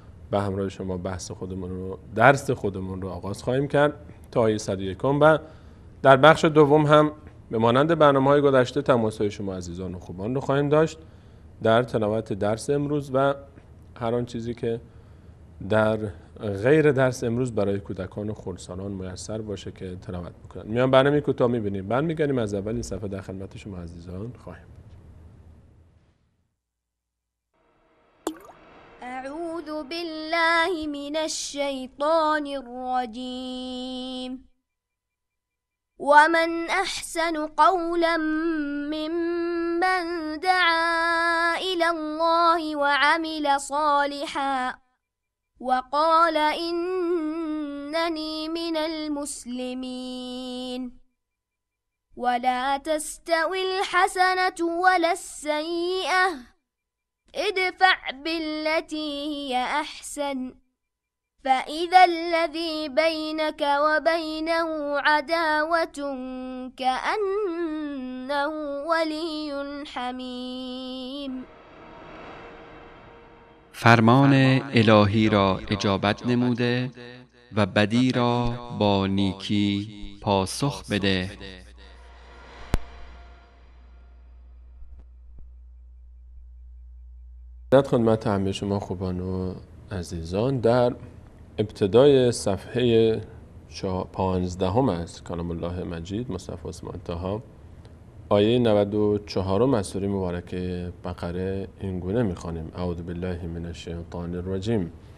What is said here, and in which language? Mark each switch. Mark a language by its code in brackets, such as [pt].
[fa] به همراه شما بحث خودمون رو، درس خودمون رو آغاز خواهیم کرد تا آیه 101 و در بخش دوم هم به مانند برنامه‌های گذشته تماس‌های شما عزیزان و خوبان رو خواهیم داشت در تلاوت درس امروز و هر آن چیزی که در غیر درس امروز برای کودکان و خردسالان میسر باشه که تلاوت میکنن. میان برنامه کوتاه میبینیم، بعد میگنیم از اول این صفحه در خدمت شما عزیزان خواهیم. [ar] اعوذ بالله من الشیطان الرجیم ومن احسن قولا ممن دعا الى الله وعمل صالحا وقال إنني من المسلمين ولا تستوي الحسنة ولا السيئة ادفع بالتي هي أحسن فإذا الذي بينك وبينه عداوة كأنه ولي حميم. [fa] فرمان الهی را اجابت نموده و بدی را با نیکی پاسخ بده. خدمت همه شما خوبان و عزیزان در ابتدای صفحه 15 از کلام الله مجید مصحف عثمان طاها آیه 94 از سوره مبارکه بقره این گونه می‌خوانیم: [ar] اعوذ بالله من الشیطان الرجیم